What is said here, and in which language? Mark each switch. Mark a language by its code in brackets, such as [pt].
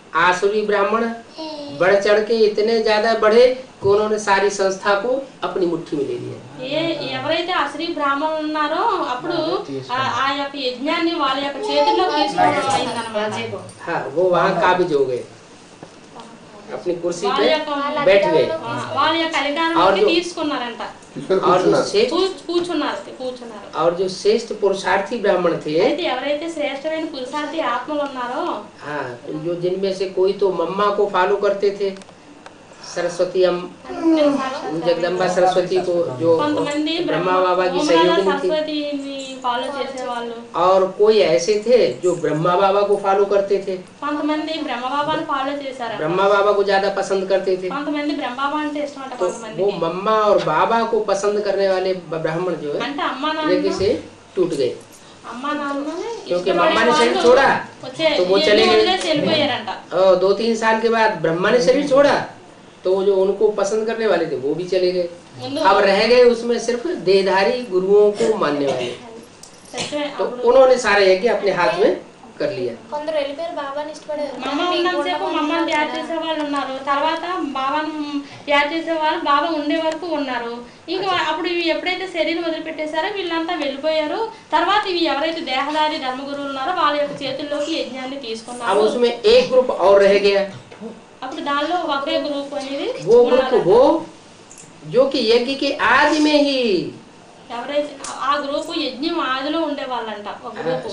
[hi] आसुरी ब्राह्मण बढ़ चढ़ के इतने ज्यादा बढ़े कि उन्होंने सारी संस्था को अपनी मुट्ठी में ले लिया। [te] ఎవరైతే అసరీ బ్రాహ్మణులు ఉన్నారో అప్పుడు ఆ యొక్క యజ్ఞాన్ని వాళ్ళ యొక్క చేతుల్లో తీసుకోవడం అయిందన్నమాట। [hi] हाँ, वो वहाँ काबिज हो गए, अपनी कुर्सी पे बैठ गए [te] వాళ్ళ యొక్క అధికారాన్ని తీసుకున్నారంట [hi] और [te] కూర్చున్నారు। [hi] और जो श्रेष्ठ पुरुषार्थी ब्राह्मण थे, [te] అయితే ఎవరైతే శ్రేష్టమైన పురుషార్థి ఆత్మలు ఉన్నారో [hi] हाँ, जो जिनमें से कोई तो मम्मा को फॉलो करते थे, सरस्वती जगदम्बा सरस्वती को, जो ब्रह्मा बाबा की सहयोगिनी थी, [te] ఫాలో చేసేవాళ్ళు, [hi] और कोई ऐसे थे जो ब्रह्मा बाबा को फॉलो करते थे, [te] కొంతమంది బ్రహ్మబాబాని ఫాలో చేశారు, [hi] ब्रह्मा बाबा को ज्यादा पसंद करते थे। [te] కొంతమంది బ్రహ్మబాబా అంటే ఇష్టం అంట, [hi] तो [te] కొంతమంది [hi] वो मम्मा और बाबा को पसंद करने वाले ब्राह्मण जो है [te] అంటే అమ్మా [hi] जगह से टूट गए, [te] అమ్మా నాన్న [hi] क्योंकि मम्मा ने शरीर छोड़ा तो वो चले गए। [te] వెళ్ళిపోయారంట। [hi] 2-3 साल के बाद ब्रह्मा ने शरीर छोड़ा तो जो उनको पसंद करने वाले थे वो भी चले गए। अब रह गए उसमें सिर्फ देहधारी गुरुओं को मानने वाले, तो उन्होंने सारे यज्ञ अपने हाथ में कर लिया। [te] కొందరు వెళ్ళిపోయారు బాబాని ఇష్టపడారు, మమ్మ ఉన్నంతసేపు మమ్మల్ని తయారు చేసే వాళ్ళు ఉన్నారు, తర్వాత బాబాను తయారు చేసే వాళ్ళు బాబా ఉండే వరకు ఉన్నారు। ఇంకా అప్పుడు ఇవి ఎప్పుడైతే శరీరం వదిలిపెట్టేశారో వీళ్ళంతా వెళ్ళిపోయారు। తర్వాత ఇవి ఎవరైతే దేహదారి ధర్మగురువులు ఉన్నారో వాళ్ళ యొక్క చేతుల్లోకి యజ్ఞాన్ని తీసుకున్నారు। [hi] अब उसमें एक ग्रुप और रह गया, [te] అప్పుడు దానిలో ఒకే గ్రూప్ అనేది [hi] वो ग्रुप वो जो कि यज्ञ के आदि में ही, [te] ఎవరైతే ఆ గ్రూప్ యజ్ఞం ఆదిలో ఉండే వాళ్ళంట, ఒక గ్రూప్